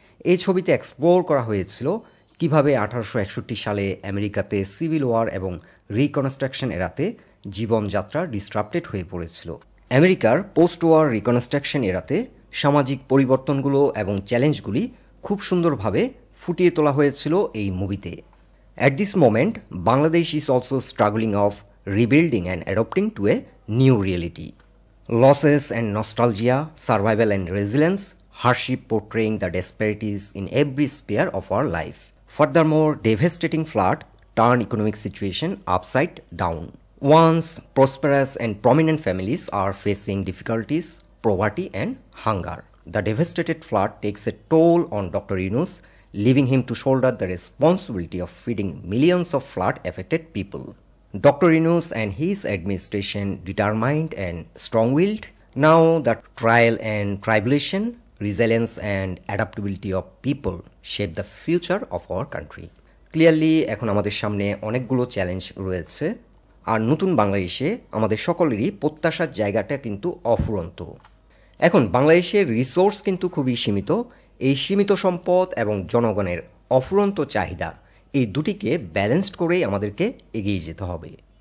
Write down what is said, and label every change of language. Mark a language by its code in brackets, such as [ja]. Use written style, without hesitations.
[bn] এই ছবিতে এক্সপ্লোর করা হয়েছিল কিভাবে 1861 সালে আমেরিকাতে সিভিল ওয়ার এবং রিকনস্ট্রাকশন এরাতে জীবনযাত্রা ডিসরাপ্টেড হয়ে পড়েছিল। আমেরিকার পোস্ট ওয়ার রিকনস্ট্রাকশন এরাতে সামাজিক পরিবর্তনগুলো এবং চ্যালেঞ্জগুলি খুব সুন্দরভাবে ফুটিয়ে তোলা হয়েছিল এই মুভিতে। [en] At this moment, Bangladesh is also struggling of rebuilding and adapting to a new reality. Losses and nostalgia, survival and resilience, hardship portraying the disparities in every sphere of our life. Furthermore, devastating flood turned economic situation upside down. Once prosperous and prominent families are facing difficulties, poverty and hunger. The devastated flood takes a toll on Dr. Yunus, leaving him to shoulder the responsibility of feeding millions of flood-affected people. Dr. Yunus and his administration determined and strong-willed. Now the trial and tribulation, resilience and adaptability of people shape the future of our country. [bn] Clearly, এখন আমাদের সামনে অনেকগুলো challenge রয়েছে, আর নতুন বাংলাদেশে আমাদের সকলেরই প্রত্যাশার জায়গাটা কিন্তু অফুরন্ত। এখন বাংলাদেশের রিসোর্স কিন্তু খুবই সীমিত। এই সীমিত সম্পদ এবং জনগণের অফুরন্ত চাহিদা, এই দুটিকে ব্যালেন্সড করেই আমাদেরকে এগিয়ে যেতে হবে।